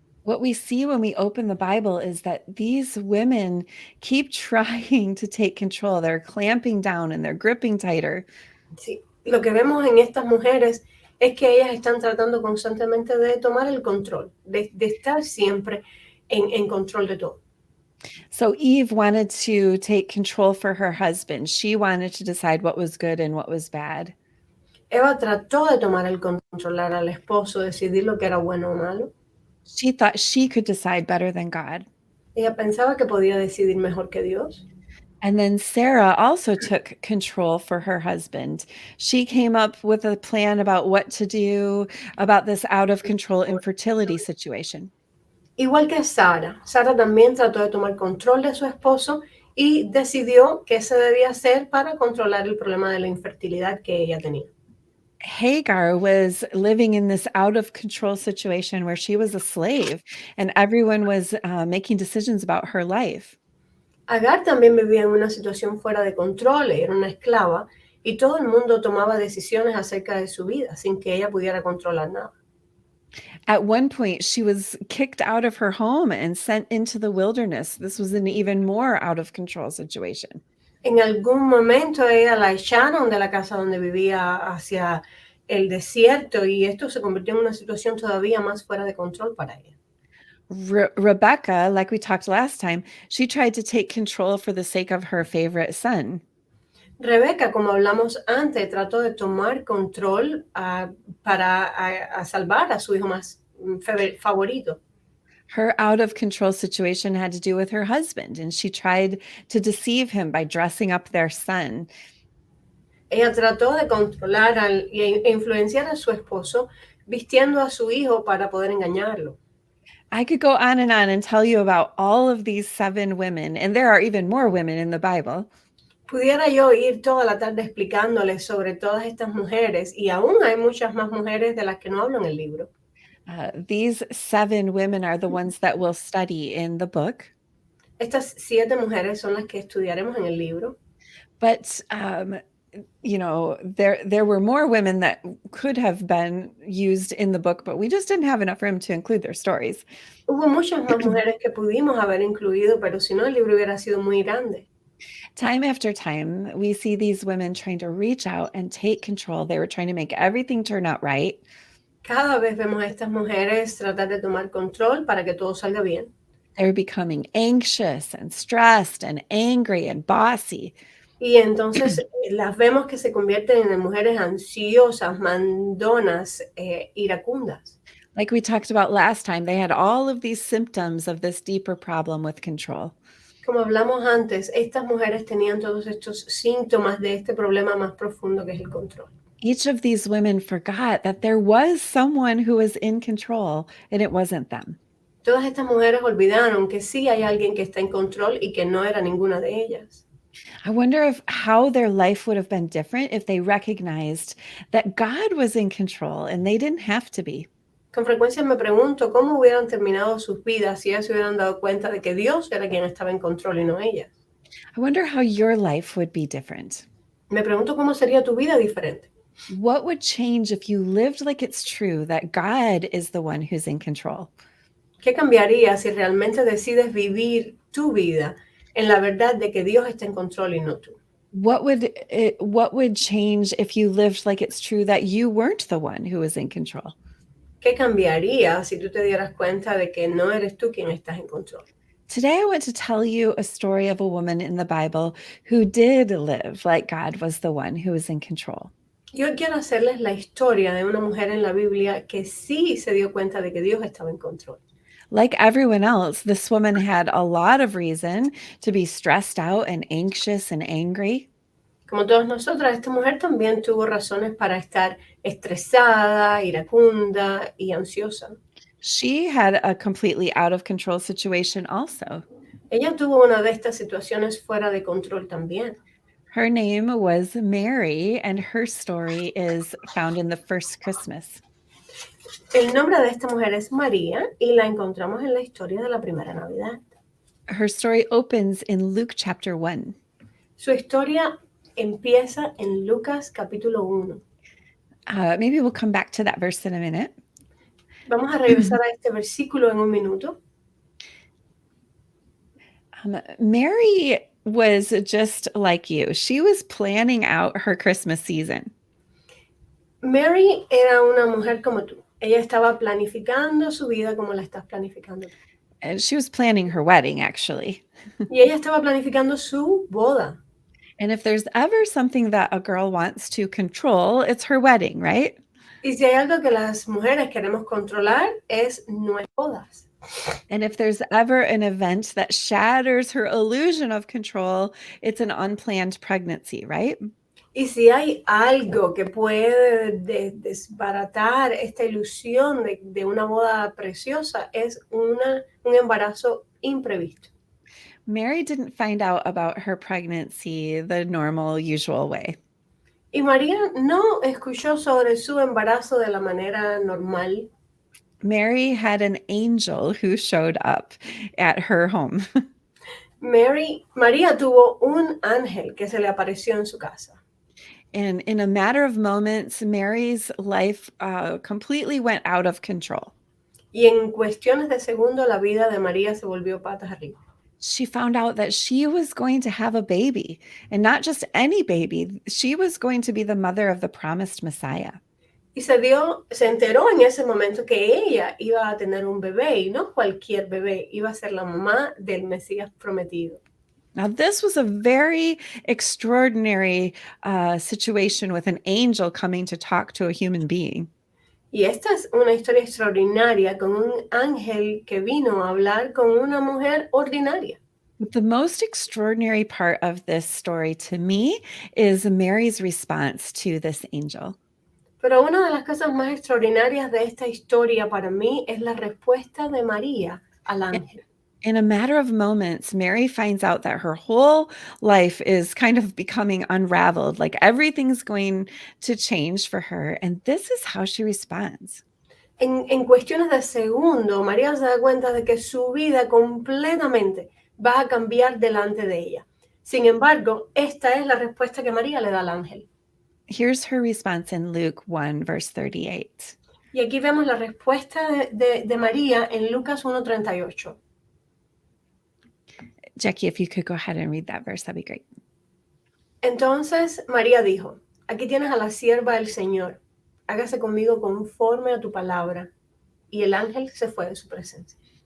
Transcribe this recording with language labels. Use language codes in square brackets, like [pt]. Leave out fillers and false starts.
[en] What we see when we open the Bible is that these women keep trying to take control. They're clamping down and they're gripping tighter. [es] Sí, lo que vemos en estas mujeres es que ellas están tratando constantemente de tomar el control, de estar siempre en control de todo. [en] So Eve wanted to take control for her husband. She wanted to decide what was good and what was bad. [es] Eva trató de tomar el controlar al esposo, decidir lo que era bueno o malo. [en] She thought she could decide better than God. [es] Ella pensaba que podía decidir mejor que Dios. [en] And then Sarah also took control for her husband. She came up with a plan about what to do about this out of control infertility situation. [es] Igual que Sara también trató de tomar control de su esposo y decidió qué se debía hacer para controlar el problema de la infertilidad que ella tenía. [en] Hagar was living in this out of control situation where she was a slave and everyone was making decisions about her life. [es] Agar también vivía en una situación fuera de control, era una esclava, y todo el mundo tomaba decisiones acerca de su vida sin que ella pudiera controlar nada. [en] At one point, she was kicked out of her home and sent into the wilderness. This was an even more out of control situation. [es] En algún momento ella la echaron de la casa donde vivía hacia el desierto y esto se convirtió en una situación todavía más fuera de control para ella. [en] Rebecca, like we talked last time, she tried to take control for the sake of her favorite son. [es] Rebeca, como hablamos antes, trató de tomar control para salvar a su hijo más favorito. [en] Her out of control situation had to do with her husband, and she tried to deceive him by dressing up their son. [es] Ella trató de controlar e influenciar a su esposo vistiendo a su hijo para poder engañarlo. [en] I could go on and tell you about all of these 7 women, and there are even more women in the Bible. [es] Pudiera yo ir toda la tarde explicándoles sobre todas estas mujeres y aún hay muchas más mujeres de las que no hablo en el libro. [en] These 7 women are the ones that we'll study in the book. [es] Estas 7 mujeres son las que estudiaremos en el libro. [en] But you know, there were more women that could have been used in the book, but we just didn't have enough room to include their stories. [es] Hubo muchas más mujeres que pudimos haber incluido, pero si no, el libro hubiera sido muy grande. [en] Time after time, we see these women trying to reach out and take control. They were trying to make everything turn out right. [es] Cada vez vemos a estas mujeres tratar de tomar control para que todo salga bien. [en] They're becoming anxious and stressed and angry and bossy. [es] Y entonces las vemos que se convierten en mujeres ansiosas, mandonas, iracundas. [en] Like we talked about last time, they had all of these symptoms of this deeper problem with control. [es] Como hablamos antes, estas mujeres tenían todos estos síntomas de este problema más profundo que es el control. [en] Each of these women forgot that there was someone who was in control and it wasn't them. [es] Todas estas mujeres olvidaron que sí hay alguien que está en control y que no era ninguna de ellas. [en] I wonder if how their life would have been different if they recognized that God was in control and they didn't have to be. [es] Con frecuencia me pregunto cómo hubieran terminado sus vidas si ellas se hubieran dado cuenta de que Dios era quien estaba en control y no ellas. [en] I wonder how your life would be different. [es] Me pregunto cómo sería tu vida diferente. [en] What would change if you lived like it's true that God is the one who's in control? [es] ¿Qué cambiaría si realmente decides vivir tu vida en la verdad de que Dios está en control y no tú? [en] What would change if you lived like it's true that you weren't the one who was in control? [es] ¿Qué cambiaría si tú te dieras cuenta de que no eres tú quien estás en control? [en] Today, I want to tell you a story of a woman in the Bible who did live like God was the one who was in control. [es] Yo quiero hacerles la historia de una mujer en la Biblia que sí se dio cuenta de que Dios estaba en control. [en] Like everyone else, this woman had a lot of reason to be stressed out and anxious and angry. [es] Como todas nosotras, esta mujer también tuvo razones para estar estresada, iracunda y ansiosa. [en] She had a completely out of control situation also. [es] Ella tuvo una de estas situaciones fuera de control también. [en] Her name was Mary, and her story is found in the first Christmas. [es] El nombre de esta mujer es María y la encontramos en la historia de la primera Navidad. [en] Her story opens in Luke chapter 1. [es] Su historia empieza en Lucas capítulo 1. [en] Maybe we'll come back to that verse in a minute. [es] Vamos a regresar a este versículo en un minuto. [en] Mary was just like you. She was planning out her Christmas season. [es] Mary era una mujer como tú. Ella estaba planificando su vida como la estás planificando tú. [en] And she was planning her wedding, actually. [es] Y ella estaba planificando su boda. [en] And if there's ever something that a girl wants to control, it's her wedding, right? [es] Y si hay algo que las mujeres queremos controlar es nuestras bodas. [en] And if there's ever an event that shatters her illusion of control, it's an unplanned pregnancy, right? [es] Y si hay algo que puede desbaratar esta ilusión de una boda preciosa, es un embarazo imprevisto. [en] Mary didn't find out about her pregnancy the normal, usual way. [es] Y María no escuchó sobre su embarazo de la manera normal. [en] Mary had an angel who showed up at her home. [es] María tuvo un ángel que se le apareció en su casa. [en] And in a matter of moments, Mary's life completely went out of control. [es] Y en cuestiones de segundo la vida de María se volvió patas arriba. [en] She found out that she was going to have a baby, and not just any baby. She was going to be the mother of the promised Messiah. [es] Y se enteró en ese momento que ella iba a tener un bebé, y no cualquier bebé, iba a ser la mamá del Mesías prometido. [en] Now, this was a very extraordinary situation with an angel coming to talk to a human being. [es] Y esta es una historia extraordinaria con un ángel que vino a hablar con una mujer ordinaria. [en] But the most extraordinary part of this story to me is Mary's response to this angel. [es] Pero una de las cosas más extraordinarias de esta historia para mí es la respuesta de María al ángel. [en] In a matter of moments, Mary finds out that her whole life is kind of becoming unraveled, like everything's going to change for her. And this is how she responds. [es] En cuestiones de segundo, María se da cuenta de que su vida completamente va a cambiar delante de ella. Sin embargo, esta es la respuesta que María le da al ángel. [en] Here's her response in Luke 1, verse 38. [es] Y aquí vemos la respuesta de María en Lucas 1:38. [en] Jackie, if you could go ahead and read that verse, that'd be great. [es] Entonces María dijo, aquí tienes a la sierva del Señor, hágase conmigo conforme a tu palabra. Y el ángel se fue de su presencia.